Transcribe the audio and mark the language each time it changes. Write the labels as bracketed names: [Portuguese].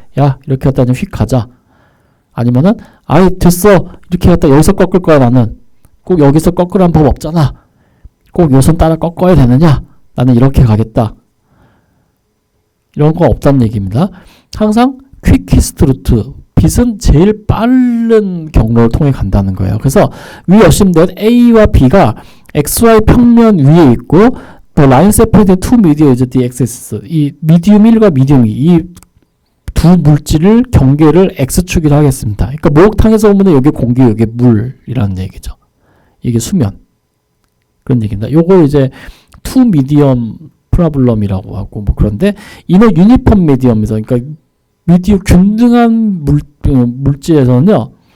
[Korean] 야 이렇게 갔다 좀 휙 가자. 아니면은 됐어 이렇게 갔다 여기서 꺾을 거야 나는. 꼭 여기서 꺾으라는 법 없잖아. 꼭 요선 따라 꺾어야 되느냐. 나는 이렇게 가겠다. 이런 거 없다는 얘기입니다. 항상 [English] quickest route [Korean] 빛은 제일 빠른 경로를 통해 간다는 거예요. [English] 그래서 we assume that [Korean] A와 B가 XY 평면 위에 있고 [English] The line separating two media is the x-axis. [Korean] 이 미디움 1과 미디움 2, 이 두 물질을 경계를 x축이라 하겠습니다. 그러니까 목욕탕에서 보면 여기 공기, 여기 물이라는 얘기죠. 이게 수면. 그런 얘기입니다. 요거 이제 [English] two medium problem [Korean] 이라고 하고 뭐 그런데 이는 유니폼 미디엄에서 그러니까 미디움 균등한 물질에서는요.